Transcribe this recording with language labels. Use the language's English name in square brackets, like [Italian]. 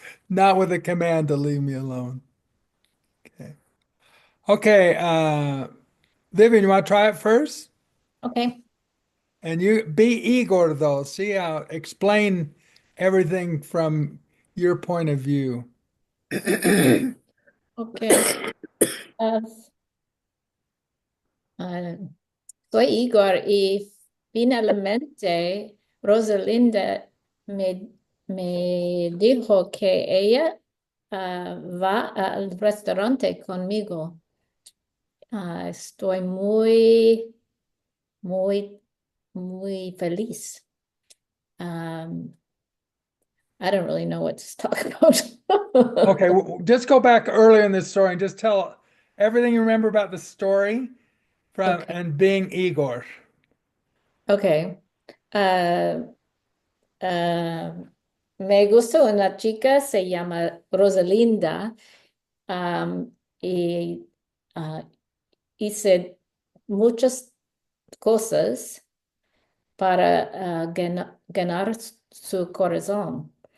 [English] Not with a command to leave me alone. Okay. Okay, Vivian, you want to try it first? Okay. And you be Igor though. See how explain everything from your point of view. Okay. [Spanish] Uh, uh, Soy Igor y finalmente Rosalinda me dijo que ella va al restaurante conmigo. Estoy muy, muy feliz. [English] Um, I don't really know what to talk about. Okay, just go back earlier in the story and just tell everything you remember about the story from Okay. and being Igor. Okay. [Spanish] Uh, uh, Me gusta una chica, se llama Rosalinda, y hice muchas cosas para ganar su corazón.